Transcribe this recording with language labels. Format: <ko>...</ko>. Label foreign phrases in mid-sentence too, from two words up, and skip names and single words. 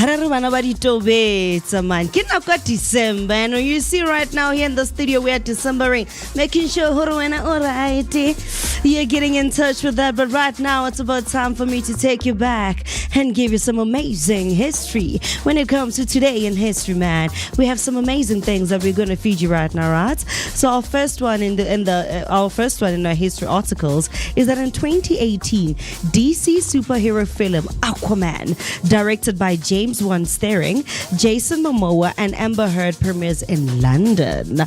<st>bana ba ditobetsa man. Ke nako</st> <en>December and you see right now here in the studio we are Decembering, making sure</en> <st>hore wena</st> <en>alright. You're getting in touch with that, but right now it's about time for me to take you back and give you some amazing history. When it comes to today in history, man, we have some amazing things that we're going to feed you right now, right? So our first one in our history articles is that in 2018, DC superhero film Aquaman, directed by James Wan starring Jason Momoa and Amber Heard, premieres in London.</en>